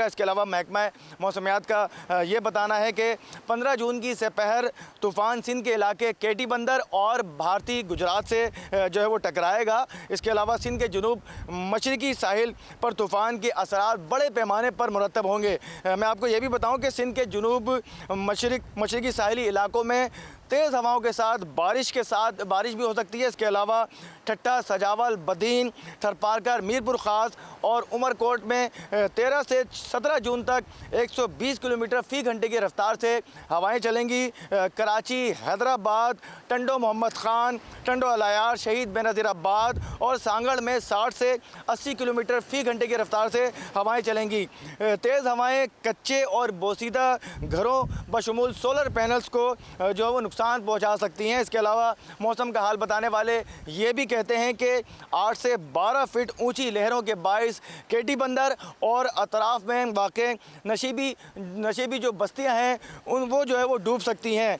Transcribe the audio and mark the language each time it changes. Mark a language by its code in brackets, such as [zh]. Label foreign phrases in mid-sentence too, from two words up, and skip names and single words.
[ur] اس کے علاوہ محکمہ موسمیات کا یہ بتانا ہے کہ 15 جون کی سہ پہر طوفان سندھ کے علاقے کیٹی بندر اور بھارتی گجرات سے جو ہے وہ ٹکرائے گا. اس کے علاوہ سندھ کے جنوب مشرقی ساحل پر طوفان کے اثرات بڑے پیمانے پر مرتب ہوں گے. میں آپ کو یہ بھی بتاؤں کہ سندھ کے جنوب مشرقی ساحلی علاقوں میں تیز ہواؤں کے ساتھ بارش بھی ہو سکتی ہے. اس کے علاوہ ٹھٹھہ, سجاول، بدین، تھرپارکر، میرپور خاص اور عمرکوٹ میں 13 سے 17 جون تک 120 کلومیٹر فی گھنٹے کی رفتار سے ہوائیں چلیں گی. کراچی، حیدرآباد، ٹنڈو محمد خان، ٹنڈو الہ یار، شہید بینظیر آباد اور سانگھڑ میں 60 سے 80 کلومیٹر فی گھنٹے کی رفتار سے ہوائیں چلیں گی. تیز ہوائیں کچے اور بوسیدہ گھروں بشمول [en] solar panels [ur] کو جو ہے وہ نقصان پہنچا سکتی ہیں. اس کے علاوہ موسم کا حال بتانے والے یہ بھی کہتے ہیں کہ 8 سے 12 فٹ اونچی لہروں کے باعث کیٹی بندر اور اطراف میں واقع نشیبی جو بستیاں ہیں وہ جو ہے وہ ڈوب سکتی ہیں.